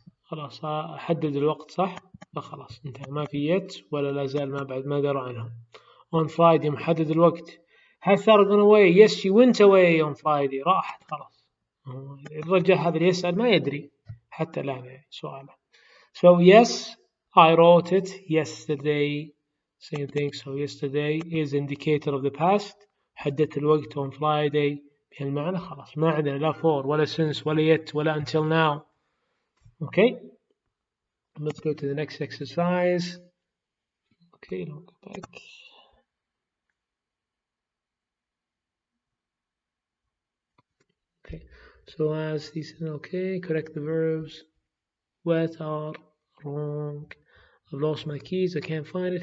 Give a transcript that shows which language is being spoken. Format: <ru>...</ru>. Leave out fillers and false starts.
<ar>خلاص حدد الوقت صح؟ فخلاص انتهى، ما في yet ولا لا زال ما بعد ما درى عنهم. On Friday محدد الوقت. Has Sarah gone away? Yes, she went away on Friday. راحت خلاص. الرجال هذا اللي يسأل ما يدري حتى الآن سؤاله.</ar> <en>So yes, I wrote it yesterday. Same thing. So yesterday is indicator of the past.</en> <ar>حددت الوقت</ar> <en>on Friday</en> <ar>بهالمعنى خلاص ما عندنا لا for ولا since ولا yet ولا</ar> <en>until now. Okay. Let's go to the next exercise. Okay, I'll go back. Okay, so as he said, okay, correct the verbs. What are wrong? I've lost my keys. I can't find it.</en>